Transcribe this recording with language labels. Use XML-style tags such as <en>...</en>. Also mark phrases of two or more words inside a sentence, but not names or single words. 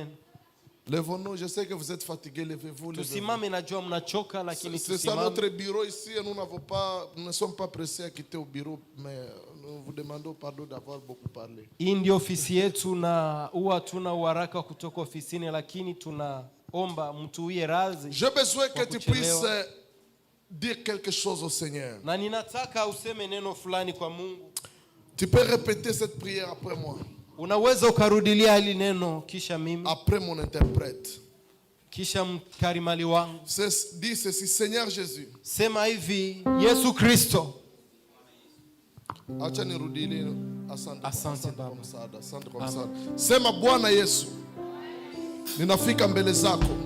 <fr>Levons-nous, je sais que vous êtes fatigués, levez-vous.</fr> <sw>Tusimame, najua mnachoka lakini tusimame.</sw> <fr>C'est ça notre bureau ici et nous ne sommes pas pressés à quitter au bureau, mais nous vous demandons pardon d'avoir beaucoup parlé.</fr> <sw>Hii ndio ofisi yetu na huwa tuna uharaka kutoka ofisini, lakini tunaomba mtuwie radhi.</sw> <fr>J'ai besoin que tu puisses dire quelque chose au Seigneur.</fr> <sw>Na ninataka useme neno fulani kwa Mungu.</sw> <fr>Tu peux répéter cette prière après moi.</fr> <sw>Unaweza ukarudilia hili neno kisha mimi.</sw> <fr>Après mon interprète.</fr> <sw>Kisha mkarimali wangu.</sw> <fr>Dis ceci, Seigneur Jésus.</fr> <sw>Sema hivi, Yesu Kristo. Acha nirudie. Asante Baba. Asante kwa msaada. Sema Bwana Yesu. Ninafika mbele zako.</sw>